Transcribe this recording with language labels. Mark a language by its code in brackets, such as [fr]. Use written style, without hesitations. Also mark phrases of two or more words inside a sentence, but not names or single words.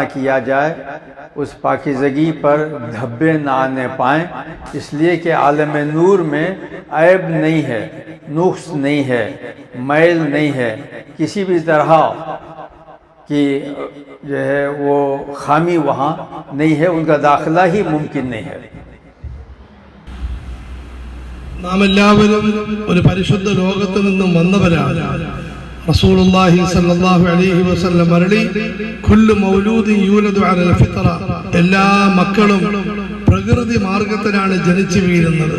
[ur] کیا جائے، اس پاکیزگی پر دھبے نہ آنے پائیں، اس لیے کہ عالم نور میں عیب نہیں ہے، نقص نہیں ہے، میل نہیں ہے، کسی بھی طرح کی جو ہے وہ خامی وہاں نہیں ہے، ان کا داخلہ ہی ممکن نہیں ہے۔ [ml] നാം എല്ലാവരും ഒരു പരിശുദ്ധ ലോകത്ത് നിന്നും വന്നവരാണ്. [ar] رسول الله صلى الله عليه وسلم [ml] അരുളി, [ar] كل مولود يولد على الفطرة, [ml] എല്ലാ മക്കളും പ്രകൃതി മാർഗത്തിലാണ് ജനിച്ചു വീഴുന്നത്.